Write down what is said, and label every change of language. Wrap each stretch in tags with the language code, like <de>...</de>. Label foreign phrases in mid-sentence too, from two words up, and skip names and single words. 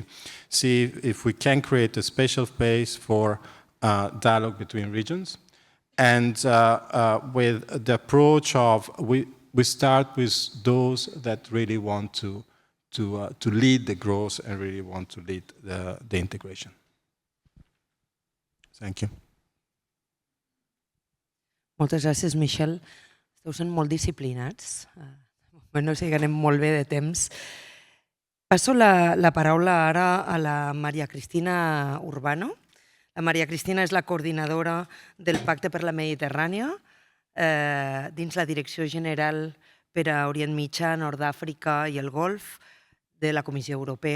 <en>See if we can create a special space for dialogue between regions. And with the approach of, we start with those that really want to lead the growth and really want to lead the integration. Thank you.</en> <ca>Moltes gràcies, Michel. Esteu sent molt disciplinats. No sé que anem molt bé de temps. Passo la paraula ara a la Maria Cristina Urbano. La Maria Cristina és la coordinadora del Pacte per la Mediterrània dins la Direcció General per a Orient Mitjà, Nord d'Àfrica i el Golf de la Comissió Europea.</ca>